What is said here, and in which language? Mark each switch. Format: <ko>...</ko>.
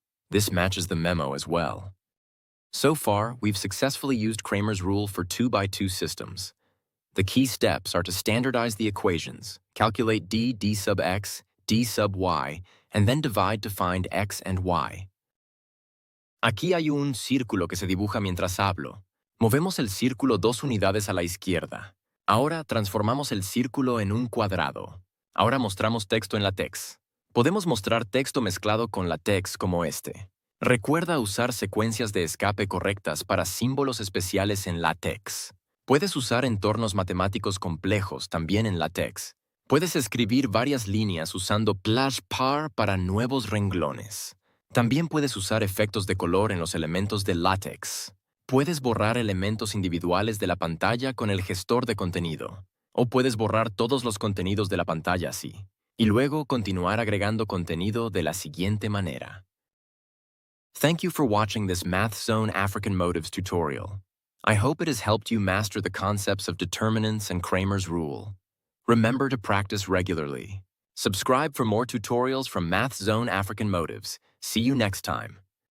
<en>This matches the memo as well. So far, we've successfully used Cramer's rule for 2x2 systems. The key steps are to standardize the equations, calculate d sub x, d sub y, and then divide to find x and y.</en> <es>Aquí hay un círculo que se dibuja mientras hablo. Movemos el círculo 2 unidades a la izquierda. Ahora transformamos el círculo en un cuadrado. Ahora mostramos texto en LaTeX. Podemos mostrar texto mezclado con LaTeX como este. Recuerda usar secuencias de escape correctas para símbolos especiales en LaTeX. Puedes usar entornos matemáticos complejos también en LaTeX. Puedes escribir varias líneas usando /par para nuevos renglones. También puedes usar efectos de color en los elementos de LaTeX. Puedes borrar elementos individuales de la pantalla con el gestor de contenido. O puedes borrar todos los contenidos de la pantalla así. Y luego continuar agregando contenido de la siguiente manera.</es> <en>Thank you for watching this Math Zone African Motives tutorial. I hope it has helped you master the concepts of determinants and Cramer's rule. Remember to practice regularly. Subscribe for more tutorials from Math Zone African Motives. See you next time.</en>